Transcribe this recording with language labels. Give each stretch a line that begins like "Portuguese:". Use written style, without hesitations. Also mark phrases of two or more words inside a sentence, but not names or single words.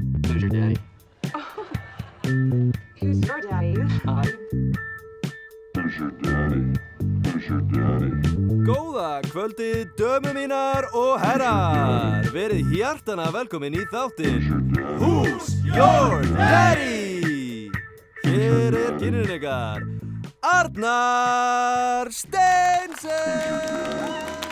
English: Who's your daddy? Who's your daddy? Who's your daddy? Who's your daddy?
Icelandic: Góða kvöldið, dömur mínar og herrar. Verið hjartana velkomin í þáttinn Who's Your Daddy? Hér kynnirinn ykkar Arnar Steinsen.